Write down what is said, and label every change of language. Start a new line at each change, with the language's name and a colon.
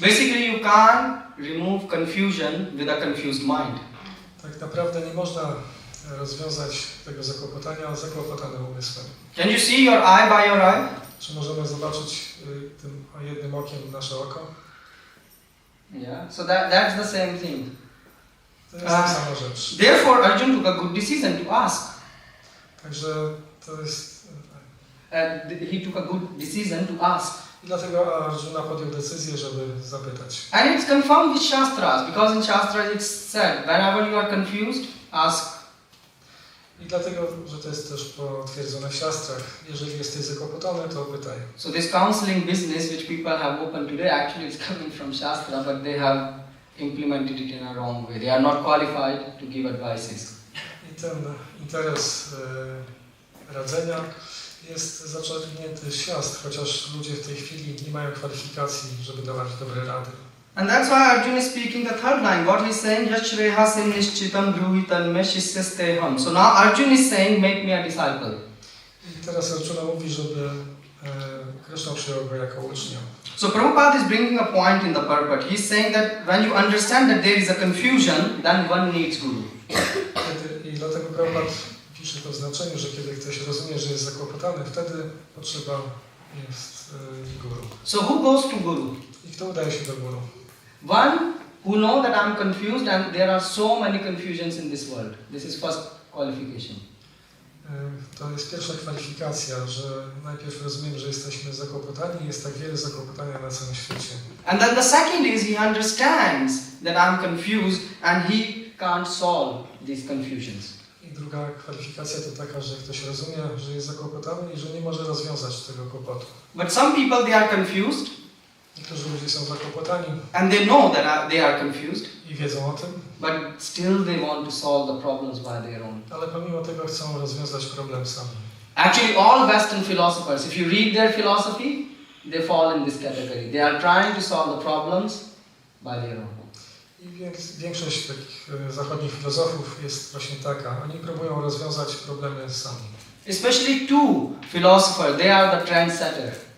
English: Basically, you can't remove confusion with a confused mind.
Polish: Tak naprawdę nie można rozwiązać tego zakłopotania zakłopotanym umysłem.
English: Can you see your eye by your eye?
Polish: Czy możemy zobaczyć tym jednym okiem nasze oko?
English: Yeah. So that's the same thing.
Polish: To jest ta sama rzecz.
English: Therefore, Arjun took a good decision to ask.
Polish: Także to jest...
English: He took a good decision to ask.
Polish: I dlatego Arjuna podjął decyzję, żeby zapytać.
English: And it's confirmed with Shastras, because in Shastras it's said, whenever you are confused, ask.
Polish: I dlatego, że to jest też potwierdzone w Shastrach. Jeżeli jesteś zakłopotany, to pytaj.
English: So this counseling business which people have opened today actually is coming from Shastra, but they have implemented it in a wrong way. They are not qualified to give advices.
Polish: I ten interes radzenia jest zaczerpnięty z siastr, chociaż ludzie w tej chwili nie mają kwalifikacji, żeby dawać dobre rady.
English: And that's why Arjuna is speaking the third line. What he's saying,
Sanskrit: Yashrehasim nishchitam bruhitan meshisysteham.
English: So now Arjuna is saying, make me a disciple.
Polish: I teraz Arjuna mówi, żeby Krishna przyjął go jako ucznia.
English: So Prabhupada is bringing a point in the purport. He's saying that when you understand that there is a confusion, then one needs guru.
Polish: I dlatego Prabhupada pisze to w znaczeniu, że kiedy ktoś rozumie, że jest zakłopotany, wtedy potrzeba jest guru.
English: So who goes to guru?
Polish: I kto udaje się do guru?
English: One who know that I'm confused and there are so many confusions in this world. This is first qualification.
Polish: To jest pierwsza kwalifikacja, że najpierw rozumiemy, że jesteśmy zakłopotani i jest tak wiele zakłopotania na całym świecie.
English: And then the second is he understands that I'm confused and he can't solve these confusions.
Polish: I druga kwalifikacja to taka, że ktoś rozumie, że jest zakłopotany i że nie może rozwiązać tego kłopotu.
English: But some people, they are confused.
Polish: Niektórzy ludzie są zakłopotani
English: And they know that they are confused.
Polish: I wiedzą o tym.
English: But still they want to solve the problems by their own.
Polish: Ale pomimo tego chcą rozwiązać problem sami.
English: Actually, all Western philosophers, if you read their philosophy, they fall in this category. They are trying to solve the problems by their own.
Polish: I większość takich zachodnich filozofów jest właśnie taka. Oni próbują rozwiązać problemy sami.
English: Especially two philosophers, they are the trendsetter.